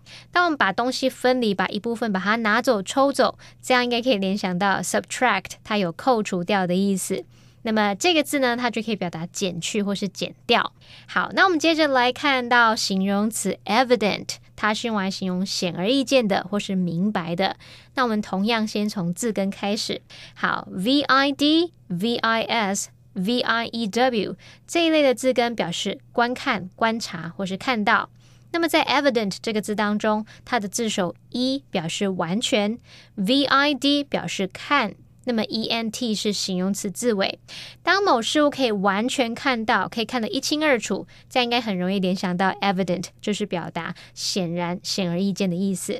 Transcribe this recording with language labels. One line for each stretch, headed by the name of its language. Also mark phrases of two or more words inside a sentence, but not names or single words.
Chinese: 当我们把东西分离，把一部分把它拿走、抽走，这样应该可以联想到 subtract 它有扣除掉的意思。那么这个字呢，它就可以表达减去或是减掉。好，那我们接着来看到形容词 evident， 它是用来形容显而易见的或是明白的。那我们同样先从字根开始。好， V-I-D、V-I-S、V-I-E-W 这一类的字根表示观看、观察或是看到。那么在 evident 这个字当中，它的字首 E 表示完全， V-I-D 表示看，那么 E-N-T 是形容词字尾。当某事物可以完全看到，可以看得一清二楚，这样应该很容易联想到 evident 就是表达显然、显而易见的意思。